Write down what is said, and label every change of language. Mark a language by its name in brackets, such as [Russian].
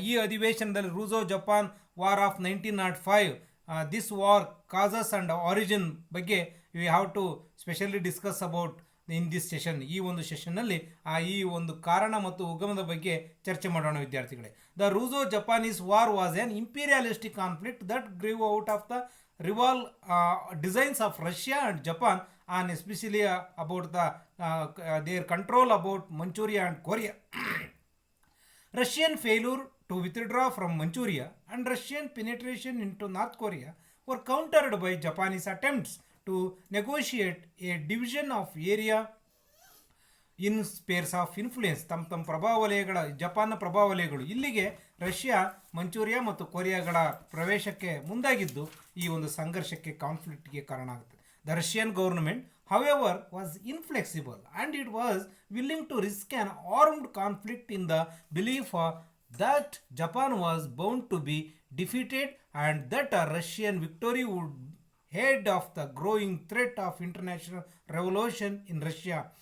[Kannada] ಈ ಅಧಿವೇಶನದಲ್ಲಿ [English] Russo Japan war of 1905, this war causes and origin ಬಗ್ಗೆ we have to specially discuss about in this session. [Kannada] ಈ ಒಂದು ಸೆಷನ್ನಲ್ಲಿ ಈ ಒಂದು ಕಾರಣ ಮತ್ತು ಉಗಮದ ಬಗ್ಗೆ ಚರ್ಚೆ ಮಾಡೋಣ ವಿದ್ಯಾರ್ಥಿಗಳೇ. [English] The Russo Japanese war was an imperialistic conflict that grew out of the rival designs of Russia and Japan, and especially about their control about Manchuria and Korea. Russian failure to withdraw from Manchuria and Russian penetration into North Korea were countered by Japanese attempts to negotiate a division of area in spheres of influence. [Kannada] ತಮ್ಮ ಪ್ರಭಾವ ವಲಯಗಳ, ಜಪಾನ್ನ ಪ್ರಭಾವ ವಲಯಗಳು, ಇಲ್ಲಿಗೆ Russia, ಮಂಚೂರಿಯಾ ಮತ್ತು ಕೊರಿಯಾಗಳ ಪ್ರವೇಶಕ್ಕೆ ಮುಂದಾಗಿದ್ದು ಈ ಒಂದು ಸಂಘರ್ಷಕ್ಕೆ, ಕಾನ್ಫ್ಲಿಕ್ಟ್ಗೆ ಕಾರಣ ಆಗುತ್ತೆ. [English] The Russian government however was inflexible and it was willing to risk an armed conflict in the belief that Japan was bound to be defeated and that a Russian victory would head of the growing threat of international revolution in Russia.